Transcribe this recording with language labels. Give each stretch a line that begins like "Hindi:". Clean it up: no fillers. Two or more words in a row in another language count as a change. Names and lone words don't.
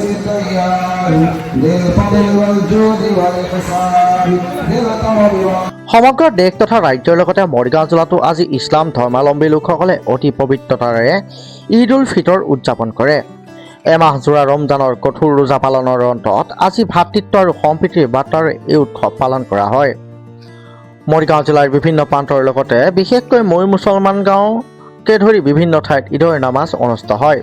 Arabic: التيان للفضل والجود والإحسان للتوب
Assamese: সমগ্ৰ দেশ তথা ৰাজ্যৰ লগতে মৰিগাঁও জিলাতো আজি ইছলাম ধৰ্মাৱলম্বী লোকসকলে অতি পবিত্ৰতাৰে ঈদ উল ফিতৰ উদযাপন কৰে। এমাহজোৰা ৰমজানৰ কঠোৰ ৰোজা পালনৰ অন্তত আজি ভাতৃত্ব আৰু সম্প্ৰীতিৰ বাৰ্তাৰে এই উৎসৱ পালন কৰা হয়। মৰিগাঁও জিলাৰ বিভিন্ন প্ৰান্তৰ লগতে বিশেষকৈ মই মুছলমান গাঁৱকে ধৰি বিভিন্ন ঠাইত ঈদৰ নামাজ অনুষ্ঠিত হয়।